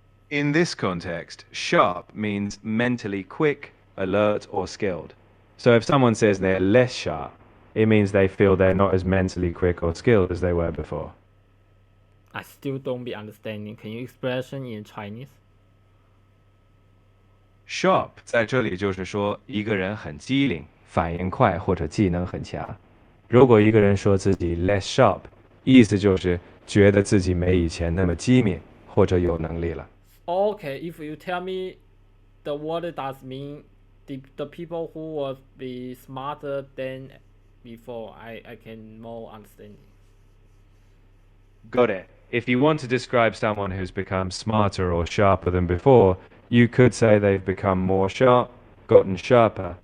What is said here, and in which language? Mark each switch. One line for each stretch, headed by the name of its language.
English: In this context, sharp means mentally quick, alert, or skilled. So if someone says they're less sharp, it means they feel they're not as mentally quick or skilled as they were before. I still don't be understanding. Can you expression in Chinese?
Chinese: Sharp 在这里就是说一个人很机灵、反应快或者技能很强。如果一个人说自己 less sharp，意思就是觉得自己没以前那么机敏或者有能力了。
English: Okay, if you tell me the word does mean the people who will be smarter than before, I can more understand. Got it. If you want to describe someone who's become smarter or sharper than before, you could say they've become more sharp, gotten sharper,